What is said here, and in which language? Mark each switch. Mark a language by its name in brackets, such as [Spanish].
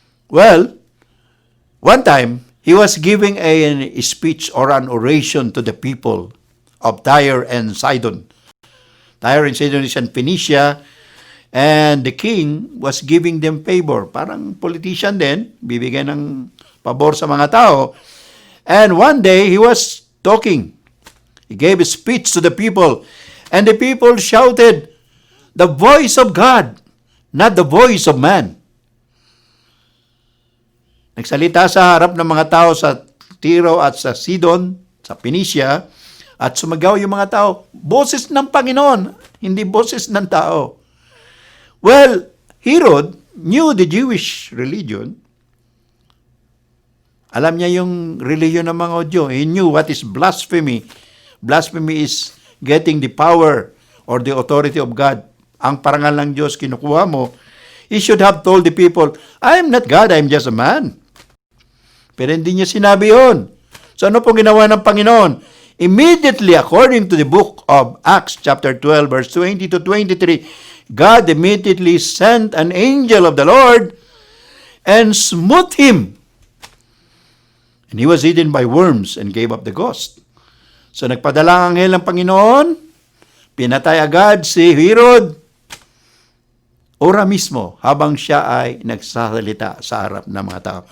[English] Well, one time, he was giving a speech or an oration to the people of Tyre and Sidon. Tyre and Sidon is in Phoenicia, and the king was giving them favor. [Filipino] Parang politician din, bibigyan ng pabor sa mga tao. [English] And one day, he was talking. He gave a speech to the people, and the people shouted, the voice of God, not the voice of man. [Filipino] Nagsalita sa harap ng mga tao sa Tiro at sa Sidon, sa Phoenicia, at sumagaw yung mga tao, boses ng Panginoon, hindi boses ng tao. [English] Well, Herod knew the Jewish religion. [Filipino] Alam niya yung religion ng mga Hudyo. [English] He knew what is blasphemy. Blasphemy is getting the power or the authority of God, [Filipino] ang parangal ng Diyos kinukuha mo, [English] he should have told the people, I am not God, I am just a man. [Filipino] Pero hindi niya sinabi yun. So ano pong ginawa ng Panginoon? [English] Immediately, according to the book of Acts chapter 12, verse 20 to 23, God immediately sent an angel of the Lord and smote him. And he was eaten by worms and gave up the ghost. [Filipino] So nagpadala ang anghel ng Panginoon, pinatay agad si Herod, ora mismo habang siya ay nagsasalita sa harap ng mga tao.